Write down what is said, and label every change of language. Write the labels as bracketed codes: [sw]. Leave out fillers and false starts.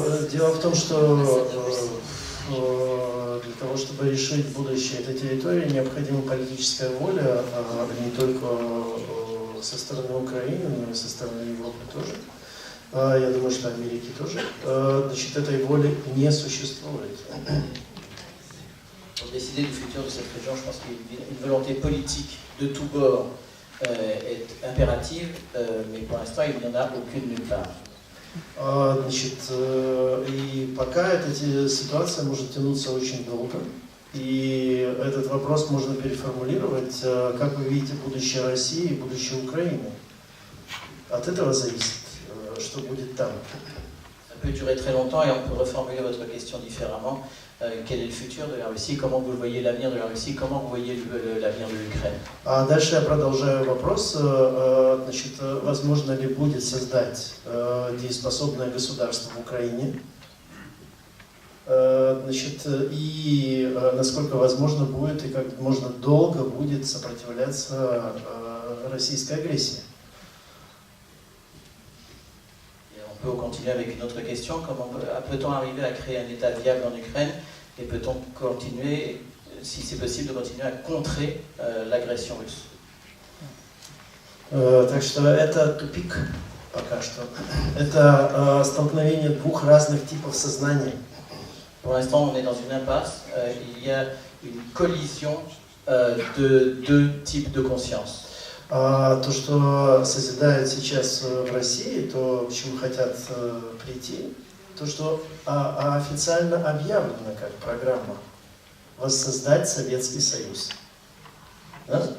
[ru] Дело в том, что для того, чтобы решить будущее этой территории, необходима политическая воля, не только со стороны Украины, но и со стороны Европы тоже. Я думаю, что Америки тоже. Значит, этой воли не существует. [fr] Pour décider du futur de cette région, je pense qu'une volonté politique de tous bords est impérative, mais pour l'instant, il n'y en a aucune nulle part. [ru] Значит, и пока эта ситуация может тянуться очень долго, и этот вопрос можно переформулировать, как вы видите будущее России и будущее Украины. От этого зависит, что будет там. [fr] Ça peut durer très longtemps et on peut reformuler votre question différemment. Quel est le futur de la Russie? Comment vous voyez l'avenir de la Russie? Comment vous voyez l'avenir de l'Ukraine? [ru] А дальше я продолжаю вопрос. Значит, возможно ли будет создать дееспособное государство в Украине? Значит, и насколько возможно будет и как можно долго будет сопротивляться российской агрессии? [fr] On peut continuer avec une autre question. Comment peut-on arriver à créer un État viable en Ukraine et peut-on continuer, si c'est possible, de continuer à contrer l'agression russe? [ru] Так что это тупик пока что. Это столкновение двух разных типов сознания. [fr] Pour l'instant, on est dans une impasse. Il y a une collision de deux types de conscience. [ru] То, что созидают сейчас в России, то, к чему хотят прийти, то, что официально объявлено как программа воссоздать Советский Союз. Да?